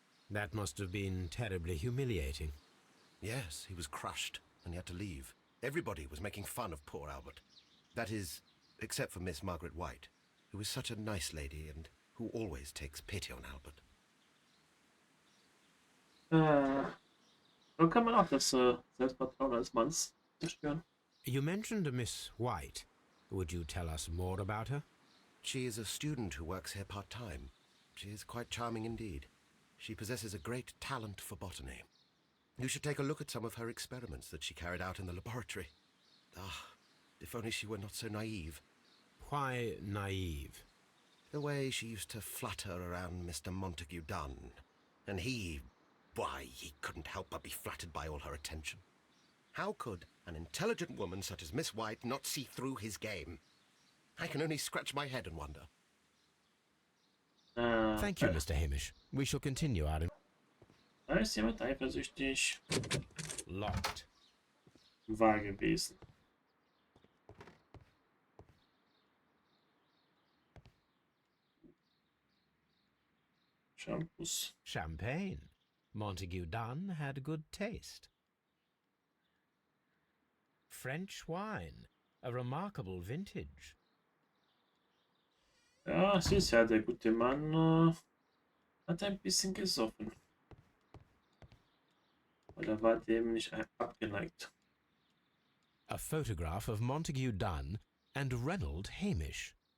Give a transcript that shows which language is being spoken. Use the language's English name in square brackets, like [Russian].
[English] That must have been terribly humiliating. Yes, he was crushed, and he had to leave. Everybody was making fun of poor Albert. That is, except for Miss Margaret White, who is such a nice lady and who always takes pity on Albert. [German] So kann man auch das Selbstvertrauen eines Manns zerstören. [English] You mentioned a Miss White. Would you tell us more about her? She is a student who works here part-time. She is quite charming indeed. She possesses a great talent for botany. You should take a look at some of her experiments that she carried out in the laboratory. Ah, if only she were not so naive. Why naive? The way she used to flutter around Mr. Montague Dunn. And why, he couldn't help but be flattered by all her attention. How could an intelligent woman such as Miss White not see through his game? I can only scratch my head and wonder. Thank you, Mr. Hamish. We shall continue our... [German] Da ist jemand eifersüchtig. [English] Locked. [German] War gewesen. [English] Shampoos. Champagne. Montague Dunn had good taste. French wine. A remarkable vintage. [German] Ja, sie ist ja der gute Mann. Hat ein bisschen gesoffen. Oder war dem nicht abgeneigt? [English] A photograph of Montague Dunn and Reynold Hamish.